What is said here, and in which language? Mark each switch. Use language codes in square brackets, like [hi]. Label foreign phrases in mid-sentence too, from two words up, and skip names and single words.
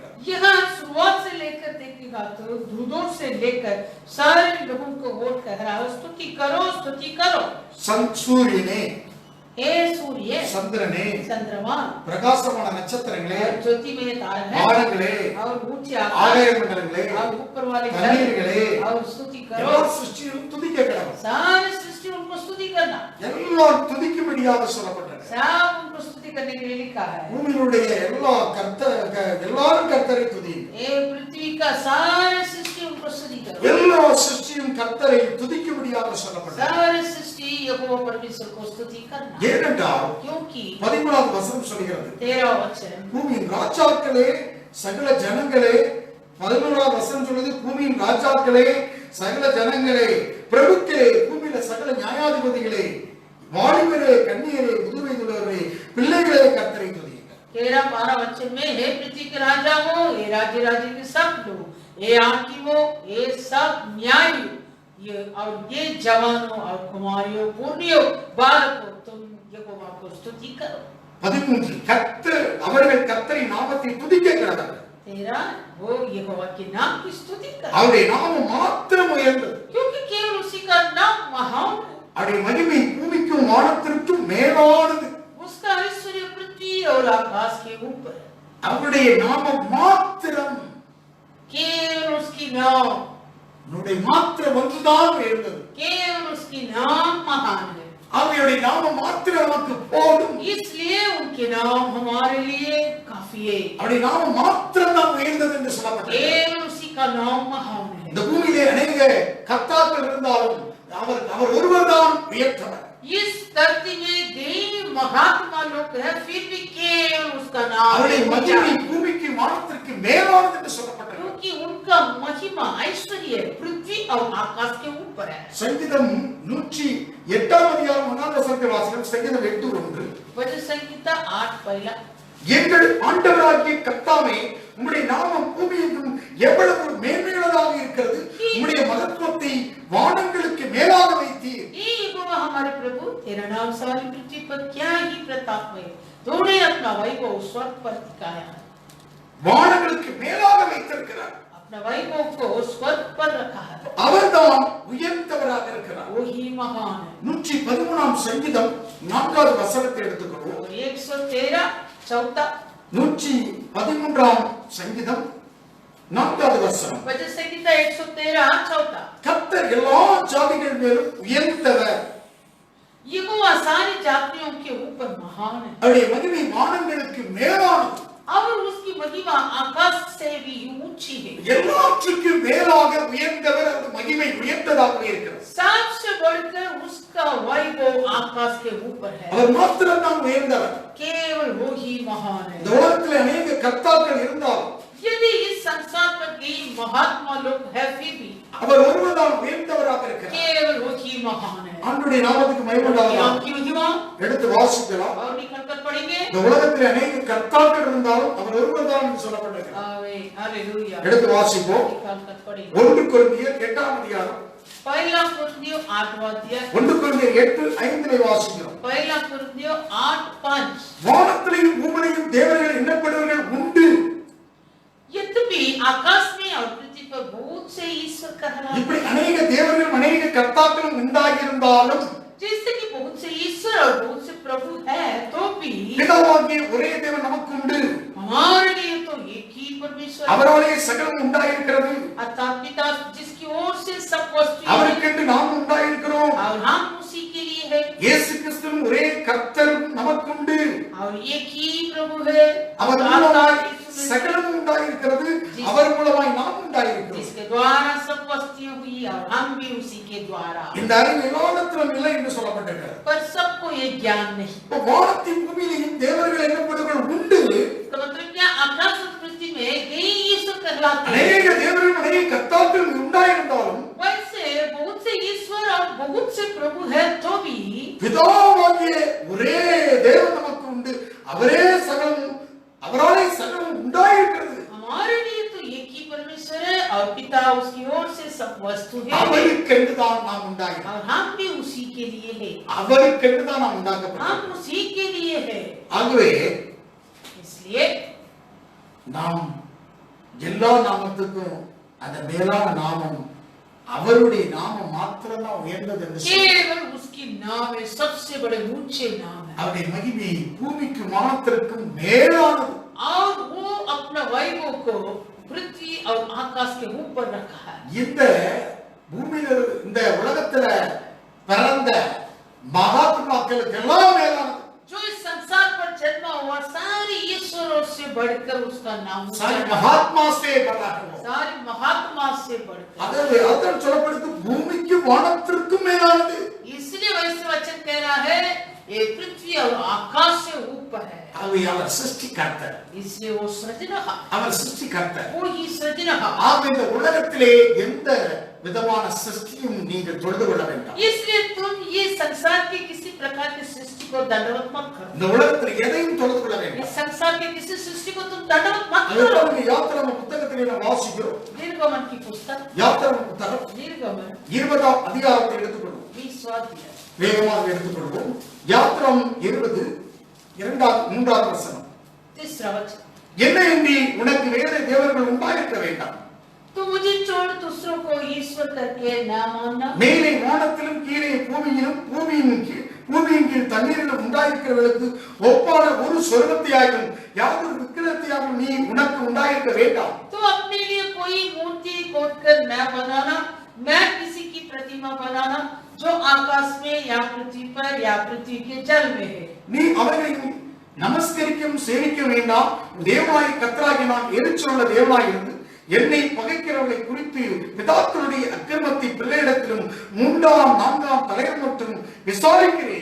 [hi] यहाँ शुरुआत से लेकर देखिएगा तो दूधों से लेकर सारे लोगों को वोट कह रहा है, स्तुति करो स्तुति करो. [ta] சூரியனே, [hi] हे सूर्य, [ta] சந்திரனே, [hi] चंद्रमा, [ta] பிரகாசமான நட்சத்திரங்களே, [hi] ज्योति में तारे हैं, [ta] வானங்களே, [hi] और ऊंचे [ta] ஆகாய [hi] आकाश, [ta] மண்டலங்களே, [hi] और ऊपर वाले [ta] தண்ணீர்களே, [hi] और स्तुति करो. [ta] எல்லா சிருஷ்டியும் துதிக்க கடவுள். [hi] सारे सृष्टि उनको स्तुति करना, [ta] எல்லாம் துதிக்கும்படியாக சொல்லப்பட்டது. [hi] सब उनको स्तुति करने के लिए लिखा है. [ta] பூமியினுடைய எல்லாரும் கர்த்தரை துதியுங்கள். [hi] ये पृथ्वी का सारे सृष्टि उनको स्तुति करो. [ta] எல்லா சிருஷ்டியும் கர்த்தரை துதிக்கும்படியாக சொல்லப்பட்டது. [hi] सारे सृष्टि यहोवा परमेश्वर को स्तुति करना. [ta] ஏனென்றால் [hi] क्योंकि [ta] 13வது வசனம் சொல்கிறது, [hi] 13वां वचन, [ta] பூமியின் ராஜாக்களே சகல ஜனங்களே, 11வது வசனம் சொல்லுது, பூமியின் ராஜாக்களே சகல ஜனங்களே, பிரபுக்களே, பூமியில சகல நியாயாதிபதிகளே, வாலிபரே, கன்னியரே, முதுவயதுள்ளவரே, பிள்ளைகளே கர்த்தரை துதியுங்கள். [hi] 13-12 वचन में हे पृथ्वी के राजा हो, हे राज्य राज्य के सब लोग, हे हाकिमों, हे सब न्यायियों, ये और ये जवानों और कुमारियों, पूर्णियों, बालकों, तुम यहोवा को स्तुति करो. [ta] 13 கர்த்தர் அவர்கள் கர்த்தரை நாமத்தை துதிக்க கடவர்கள். [hi] 13 वो यहोवा के नाम की स्तुति करो, [ta] அவருடைய நாமம் மாத்திரம் உயர்ந்தது. [hi] क्योंकि केवल उसी का नाम महान है. [ta] அவருடைய மகிமை பூமிக்கும் வானத்திற்கும் மேலானது. [hi] उसका ऐश्वर्य पृथ्वी और आकाश के ऊपर है. [ta] அவருடைய நாமம் மாத்திரம், [hi] केवल उसकी नाम, [ta] அவருடைய மாத்திரம் ஒன்றுதான் உயர்ந்தது. [hi] केवल उसकी नाम महान है. [ta] அவருடைய நாமம் மாத்திரம் நமக்கு போதும். [hi] इसलिए उनके नाम हमारे लिए काफी है. [ta] அவருடைய நாமம் மாத்திரம் தான் உயர்ந்தது என்று சொல்லப்பட்டது. [hi] केवल उसी का नाम महान है. [ta] இந்த பூமியிலே अनेक கர்த்தாக்கள் இருந்தாலும் அவர் ஒருவர்தான் உயர்ந்தவர். [hi] इस धरती में कई महात्मा लोग हैं, फिर भी केवल उसका नाम [ta] அவருடைய [hi] है. [ta] மகிமை பூமிக்கு வானத்திற்கு மேலானது என்று சொல்லப்பட்டது. [hi] क्योंकि उनका महिमा ऐश्वर्य पृथ्वी और आकाश के ऊपर है. [ta] சங்கீதம் 108ஆம் அதிகாரம் 1ஆம் வசனத்தை வாசிக்கிறோம். சங்கீதம் 8:1. [hi] भजन संहिता 8 पहला, [ta] எங்கள் ஆண்டவராகிய கர்த்தாவே, உம்முடைய நாமம் பூமியெங்கும் எவ்வளவு மேன்மையுள்ளதாக இருக்கிறது. உம்முடைய மகத்துவத்தை வானங்களுக்கு மேலாக வைத்தீர். [hi] हे यहोवा हमारे प्रभु, तेरा नाम सारी पृथ्वी पर क्या ही प्रताप है. तूने अपना वैभव स्वर्ग पर दिखाया है. [ta] வானங்களுக்கு மேலாக வைத்திருக்கிறார். [hi] अपना वैभव को स्वर्ग पर रखा है. [ta] அவர்தான் உயர்ந்தவராக இருக்கிறார். [hi] वो ही महान है. [ta] 113ஆம் சங்கீதம் 4வது வசனத்தை எடுத்துக்கொள்வோம். [hi] और 113 चौथा [ta] 113ஆம் சங்கீதம் 4வது வசனம். [hi] भजन संहिता 113 चौथा, [ta] கர்த்தர் எல்லா ஜாதிகள் மேலும் உயர்ந்தவர். [hi] यहोवा सारी जातियों के ऊपर महान है. [ta] அவருடைய மகிமை வானங்களுக்கு மேலானது. [hi] और उसकी महिमा आकाश से भी ऊंची है. [ta] எல்லாவற்றுக்கும் மேலாக உயர்ந்தவர். அந்த மகிமை உயர்ந்ததாக இருக்கிறது. [hi] सबसे बढ़कर उसका वैभव आकाश के ऊपर है. [ta] அவர் மாத்திரம் தான் உயர்ந்தவர். [hi] केवल वो ही महान है. [ta] இந்த உலகத்தில் अनेक கர்த்தாக்கள் இருந்தாலும் [hi] यदि इस संसार पर कई महात्मा लोग है, फिर भी [ta] அவர் ஒருவர்தான் உயர்ந்தவராக இருக்கிறார். [hi] केवल वो ही महान है. [ta] ஆண்டவருடைய நாமத்துக்கு மகிமை உண்டாவதாக. [hi] आपकी महिमा [ta] எடுத்து வாசிக்கலாம். [hi] और निकलकर पढ़ेंगे. [ta] இந்த உலகத்தில் अनेक கர்த்தாக்கள் இருந்தாலும் அவர் ஒருவர்தான் என்று சொல்லப்பட்டிருக்கிறார். [hi] आमीन, हालेलुया. [ta] எடுத்து வாசிப்போம். [hi] निकलकर पढ़ेंगे. [ta] 1 கொரிந்தியர் 8ஆம் அதிகாரம். [hi] पहला कुरिन्थियों 8वां अध्याय, [ta] 1 கொரிந்தியர் 8:5 வாசிக்கிறோம். [hi] पहला कुरिन्थियों 8:5, [ta] வானத்திலேயும் பூமியிலேயும் தேவர்கள் எண்ணப்படுவர்கள் உண்டு. [hi] यद्यपि आकाश में और पृथ्वी पर बहुत से ईश्वर कहलाते [ta] இப்படி [hi] हैं. [ta] अनेक தேவர்களும் अनेक கர்த்தாக்களும் உண்டாகியிருந்தாலும் [hi] जैसे कि बहुत से ईश्वर और बहुत से प्रभु है, तो भी [ta] பிதாவாகிய ஒரே தேவன் நமக்கு உண்டு. [hi] हमारे लिए तो एक ही परमेश्वर है. [ta] அவராலே சகலம் உண்டாயிருக்கிறது. [hi] अर्थात पिता जिसकी ओर से सब वस्तु है, [ta] அவருக்கென்று நாம் உண்டாயிருக்கிறோம். [hi] और हम उसी के लिए है. [ta] இயேசு கிறிஸ்துவும் ஒரே கர்த்தரும் நமக்கு உண்டு. [hi] और एक ही प्रभु है, [ta] அவர் [hi] आत्मा [ta] மூலமாய் [hi] यीशु में [ta] சகலம் உண்டாயிருக்கிறது, அவர் மூலமாய் நாம் உண்டாயிருக்கிறோம். [hi] जिसके द्वारा सब वस्तुएं हुई और हम भी उसी के द्वारा। [ta] இந்த அறிவு எல்லாத்திலும் இல்லை என்று சொல்லப்பட்டிருக்கிறது. [hi] पर सबको ये ज्ञान नहीं। [ta] வானத்தின் பூமியிலும் தேவர்கள் என்னப்படுகள் உண்டு. [hi] तो मतलब क्या, आकाश और पृथ्वी में कई ईश्वर कहलाते हैं। [ta] அநேக தேவர்கள் அநேக கர்த்தாக்கள் உண்டாயிருந்தாலும் [hi] वैसे बहुत से ईश्वर और बहुत से प्रभु है तो भी [ta] பிதாவாகிய ஒரே தேவன் நமக்கு உண்டு. அவரே சகலம், அவராலே சகலம் உண்டாயிருக்கிறது. [hi] हमारे लिए तो एक ही परमेश्वर है और पिता उसकी ओर से सब वस्तु है [ta] அவருக்கென்றுதான் நாம் உண்டாயிருக்கிறோம். [hi] और हम भी उसी के लिए है। [ta] அவருக்கென்றுதான் நாம் உண்டாக்கப்பட்டோம். [hi] हम उसी के लिए है। [ta] ஆகவே [hi] इसलिए [ta] நாம் எல்லா நாமத்துக்கும் அந்த மேலான நாமம் அவருடைய நாமம் மாத்திரம்தான் உயர்ந்தது என்று சொல்லி [hi] केवल उसकी नाम है, सबसे बड़े ऊंचे नाम है [ta] அவருடைய மகிமை பூமிக்கு வானத்திற்கும் மேலானது. [hi] और वो अपना वैभव को पृथ्वी और आकाश के ऊपर रखा है। [ta] இந்த பூமியில இந்த உலகத்துல பிறந்த மகாத்மாக்களுக்கு எல்லாம் மேலானது. [hi] जो इस संसार पर जन्मा हुआ सारे ईश्वरों से बढ़कर उसका नाम सारी महात्मा से बड़ा है वो. सारी महात्मा से बढ़कर। [ta] அதான் சொல்லப்படுது பூமிக்கு வானத்திற்கும் மேலானது. [hi] इसलिए वैसे वचन कह रहा है ये पृथ्वी और आकाश से ऊपर है। [ta] அவர் சிருஷ்டிகர்த்தர். [hi] इसलिए वो सृजनहार, [ta] அவர் சிருஷ்டிகர்த்தர். [hi] वो ही सृजनहार। [ta] ஆக இந்த உலகத்திலே எந்த விதமான சிருஷ்டியும் நீங்கள் தொழுது கொள்ள வேண்டாம். [hi] इसलिए तुम ये संसार के किसी प्रकार की सृष्टि को दंडवत मत करो। [ta] இந்த உலகத்தில் எதையும் தொழுது கொள்ள வேண்டாம். [hi] इस संसार के किसी सृष्टि को तुम दंडवत मत करो। [ta] அதுதான் யாத்திராம புத்தகத்திலே நாம் வாசிக்கிறோம். [hi] निर्गमन की पुस्तक [ta] யாத்திராம புத்தகம் [hi] निर्गमन [ta] 20ஆம் அதிகாரத்தை எடுத்துக்கொள்வோம். [hi] 20वां अध्याय [ta] வேகமாக எடுத்துக்கொள்வோம். யாத்திராம் 20 2-3 வசனம். [hi] 3 वचन। [ta] என்னையன்றி உனக்கு வேறு தேவர்கள் உண்டாயிருக்க வேண்டாம். [hi] तो मुझे छोड़ दूसरों को ईश्वर करके न मानना। [ta] மேலே வானத்திலும் கீழே பூமியிலும் பூமியின் கீழ் தண்ணீரிலும் உண்டாயிருக்கிறவர்களுக்கு ஒப்பான ஒரு சொர்க்கத்தையாகவும் யாதொரு விக்கிரகத்தையாகவும் நீ உனக்கு உண்டாயிருக்க வேண்டாம். [hi] तो अपने लिए कोई मूर्ति खोदकर न बनाना, न किसी की प्रतिमा बनाना जो आकाश में या पृथ्वी पर या पृथ्वी के जल में है। [ta] நீ அவர்களை நமஸ்கரிக்கவும் சேவிக்க வேண்டாம். தேவனாய் கர்த்தராகிய நான் எரிச்சலுள்ள தேவனாய் இருந்து என்னை பகைக்கிறவர்களை குறித்து பிதாக்களுடைய அக்கிரமத்தை பிள்ளையிடத்திலும் 3ஆம் 4ஆம் தலைவர் மட்டும் விசாரிக்கிறேன்.